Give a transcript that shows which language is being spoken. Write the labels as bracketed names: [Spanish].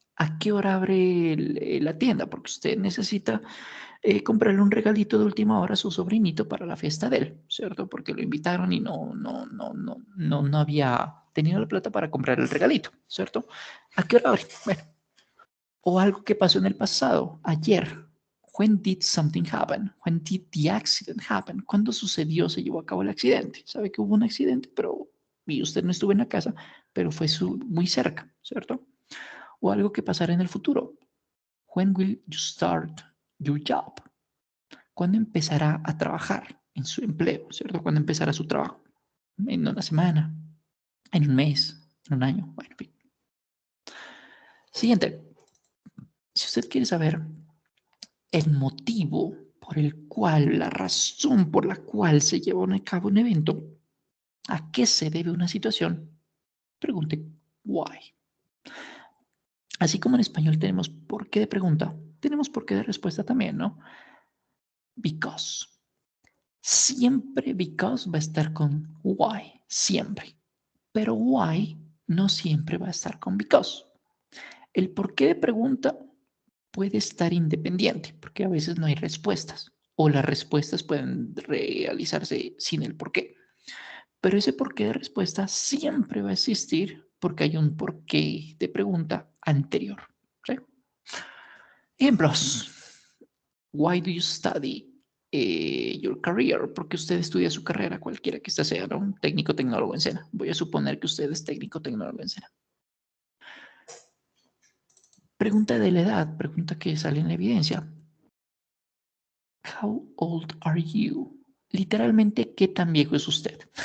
[Spanish] ¿A qué hora abre la tienda? Porque usted necesita comprarle un regalito de última hora a su sobrinito para la fiesta de él, ¿cierto? Porque lo invitaron y no había tenido la plata para comprar el regalito, ¿cierto? ¿A qué hora abre? Bueno, o algo que pasó en el pasado, ayer. [English] When did something happen? When did the accident happen? [Spanish] ¿Cuándo sucedió, se llevó a cabo el accidente? Sabe que hubo un accidente, pero y usted no estuvo en la casa, pero fue muy cerca, ¿cierto? O algo que pasará en el futuro. [English] When will you start your job? [Spanish] ¿Cuándo empezará a trabajar en su empleo, ¿cierto? ¿Cuándo empezará su trabajo? ¿En una semana? ¿En un mes? ¿En un año? Bueno, en fin. Siguiente. Si usted quiere saber el motivo por el cual, la razón por la cual se lleva a cabo un evento, a qué se debe una situación, pregunte why. Así como en español tenemos por qué de pregunta, tenemos por qué de respuesta también, ¿no? Because. Siempre because va a estar con why, siempre. Pero why no siempre va a estar con because. El por qué de pregunta puede estar independiente, porque a veces no hay respuestas, o las respuestas pueden realizarse sin el por qué. Pero ese por qué de respuesta siempre va a existir porque hay un por qué de pregunta anterior. ¿Sí? Ejemplos. [English] Why do you study your career? [Spanish] Porque usted estudia su carrera, cualquiera que esta sea, ¿no? Un técnico tecnólogo en Sena. Voy a suponer que usted es técnico tecnólogo en Sena. Pregunta de la edad, pregunta que sale en la evidencia. [English] How old are you? [Spanish] Literalmente, ¿qué tan viejo es usted?